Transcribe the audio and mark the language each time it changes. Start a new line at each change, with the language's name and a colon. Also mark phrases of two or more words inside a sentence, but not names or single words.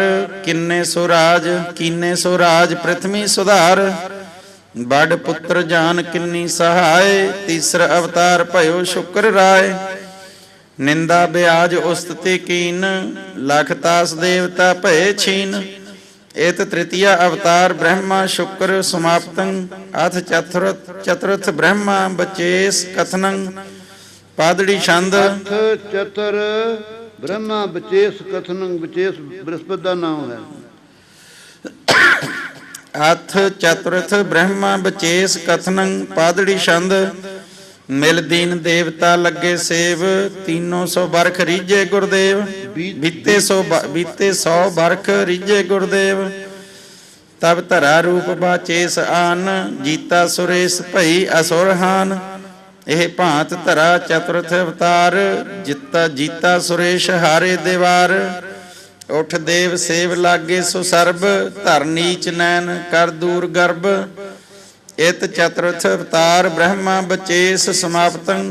Braj: ਕੀਨੇ ਸੋ ਰਾਜ ਪ੍ਰਿਥਵੀ ਸੁਧਾਰ। ਬੜ ਪੁੱਤਰ ਜਾਨ ਕਿੰਨੀ ਸਹਾਏ। ਤੀਸਰ ਅਵਤਾਰ ਭਇਓ ਸ਼ੁਕਰ ਰਾਏ। ਨਿੰਦਾ ਬਿਆਜ ਉਸਤਤੀ ਕੀਨ। ਲਖ ਤਾਸ ਦੇਵਤਾ ਭਏ ਛੀਨ। एत तृतीया अवतार ब्रह्मा शुक्र समाप्तं अथ चतुर्थ ब्रह्मा बचेस कथनं पादड़ी छंद। ਅਥ ਚਤਰ ਬ੍ਰਹਮਾ ਬਚੇਸ ਕਥਨੰ,
Punjabi: ਬਚੇਸ ਬ੍ਰਹਸਪਤ ਦਾ ਨਾਮ ਹੈ।
Braj: अथ चतुर्थ ब्रह्मा बचेस कथनं पादड़ी छंद। मिल दीन देवता लगे सेव, 300 बरख रीजे गुरदेव। बीते 100 बरख रीजे गुरदेव। तब धरा रूप बाचेस आन, जीता सुरेश भई असुर हान। ਇਹ ਭਾਂਤ ਧਰਾ ਚਤੁਰਥ ਅਵਤਾਰ, ਜੀਤਾ ਸੁਰੇਸ਼ ਹਾਰੇ ਦੇਵਾਰ। ਉਠ ਦੇਵ ਸੇਵ ਲਾਗੇ ਸੋ ਸਰਬ, ਧਰ ਨੀਚ ਨੈਣ ਕਰ ਦੂਰ ਗਰਭ। ਇਤ ਚਤੁਰਥ ਅਵਤਾਰ ਬ੍ਰਹਮਾ ਬਚੇਸ ਸਮਾਪਤੰ।